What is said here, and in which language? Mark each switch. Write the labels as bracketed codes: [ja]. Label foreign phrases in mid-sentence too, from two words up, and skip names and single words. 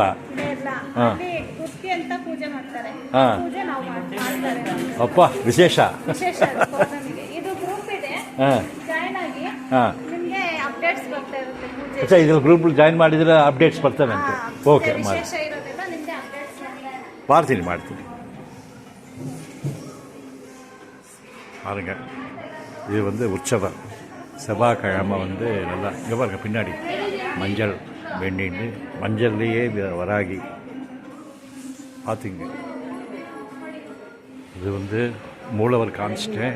[kn] ಅಲ್ಲಿ ಗುತ್ತಿ ಅಂತ ಪೂಜೆ ಮಾಡ್ತಾರೆ. ಪೂಜೆ ನಾವು ಮಾಡ್ತಾರೆ. ಅಪ್ಪ, ವಿಶೇಷ. ಪೌರ್ಣಮಿಗೆ ಇದು ಗ್ರೂಪ್ ಇದೆ, ಜಾಯ್ನ್ ಆಗಿ ನಿಮಗೆ ಅಪ್ಡೇಟ್ಸ್ ಬರ್ತಾ ಇರುತ್ತೆ. ಪೂಜೆ ಇದ್ರ ಗ್ರೂಪ್ ಜಾಯ್ನ್ ಮಾಡಿದ್ರೆ ಅಪ್ಡೇಟ್ಸ್ ಬರ್ತವೆ ಅಂತ. ಓಕೆ, ವಿಶೇಷ ಇರೋದ್ರಿಂದ ನಿಮಗೆ ಅಪ್ಡೇಟ್ಸ್ ಮಾಡ್ತೀನಿ. [ta] பாருங்க, இது வந்து உற்சவர். செவ்வாய்க்கிழமை வந்து நல்லா இங்கே பாருங்க, பின்னாடி மஞ்சள் வேண்டின்னு மஞ்சள்லேயே வராகி பார்த்துங்க. இது வந்து மூலவர் காமிச்சிட்டேன்.